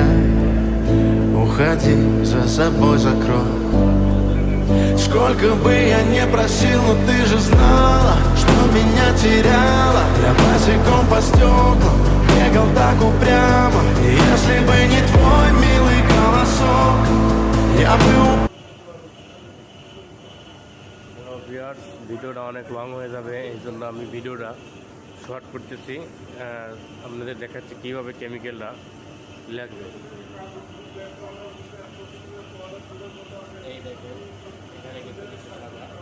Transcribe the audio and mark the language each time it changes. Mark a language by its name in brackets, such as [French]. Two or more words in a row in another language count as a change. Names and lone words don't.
[Russian] Уходи, за собой закрой. Сколько бы я не просил, но ты же знала, что меня теряла. Я босиком по стеклам бегал так упрямо. И если бы не твой милый голосок, я бы [Bangla] ভিডিওটা অনেক লং হয়ে যাবে, এই জন্য আমি ভিডিওটা শর্ট করতেছি। আপনাদের দেখাচ্ছি কীভাবে কেমিক্যালটা লাগবে। এই দেখুন, এখানে কিন্তু সাদা।